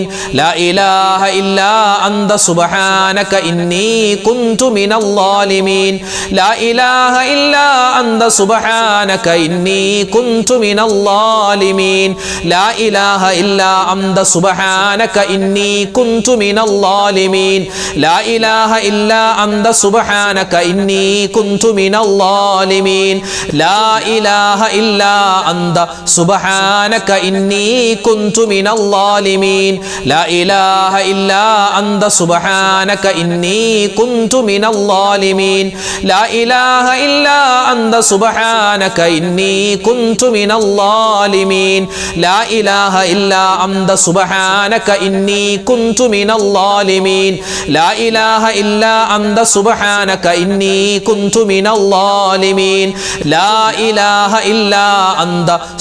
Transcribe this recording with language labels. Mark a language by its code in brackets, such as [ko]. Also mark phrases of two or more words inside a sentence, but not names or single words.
[ar] لا إله إلا أنت سبحانك إني كنت من الظالمين. لا إله إلا أنت سبحانك إني كنت من الظالمين. لا إله إلا أنت سبحانك إني كنت من الظالمين. الظالمين لا إله إلا أنت سبحانك إني كنت من الظالمين لا إله إلا أنت سبحانك إني كنت من الظالمين لا إله إلا أنت سبحانك إني كنت من الظالمين لا إله إلا أنت سبحانك إني كنت من الظالمين لا إله إلا أنت سبحانك إني كنت من الظالمين لا إله إلا أنت سبحانك إني كنت من الظالمين لا إله إلا أنت